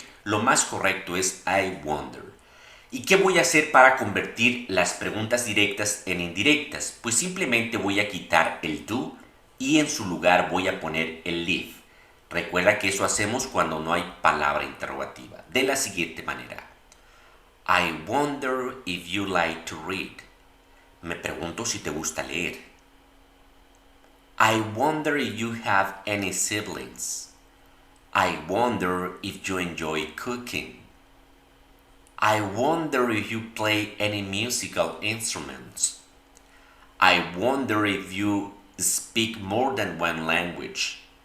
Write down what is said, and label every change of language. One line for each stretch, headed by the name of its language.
Spanish: Lo más correcto es I wonder. ¿Y qué voy a hacer para convertir las preguntas directas en indirectas? Pues simplemente voy a quitar el do y en su lugar voy a poner el if. Recuerda que eso hacemos cuando no hay palabra interrogativa. De la siguiente manera.
English: I wonder if you like to read.
Spanish: Me pregunto si te gusta leer.
English: I wonder if you have any siblings. I wonder if you enjoy cooking. I wonder if you play any musical instruments. I wonder if you speak more than one language.